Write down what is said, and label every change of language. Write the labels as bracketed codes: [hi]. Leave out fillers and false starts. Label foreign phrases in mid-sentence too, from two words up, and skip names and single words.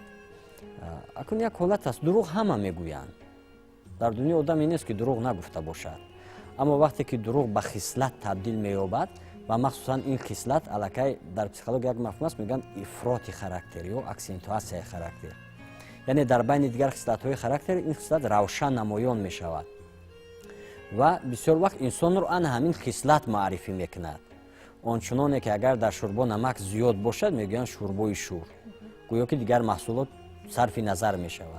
[fa] اکنون یک حالت است، دروغ همه میگویند. در دنیا آدمی نیست که دروغ نگفته باشد، اما وقتی که دروغ به خصلت تبدیل مییابد و مخصوصا این خصلت الکی در پسیکولوژی یک مفهوم است، میگن افراط خاراکتر یا اکسنتواسیون خاراکتر. [tg] яъне дар байни дигар хислатҳои характер ин хислат равшан намоён мешавад ва бисёр вақт инсонро ана ҳамин хислат маърифӣ мекунад. ончуноне ки агар дар шӯрбо намак зиёд бошад мегӯянд шӯрбои шӯр, гӯё ки дигар маҳсулот сарфи назар мешавад.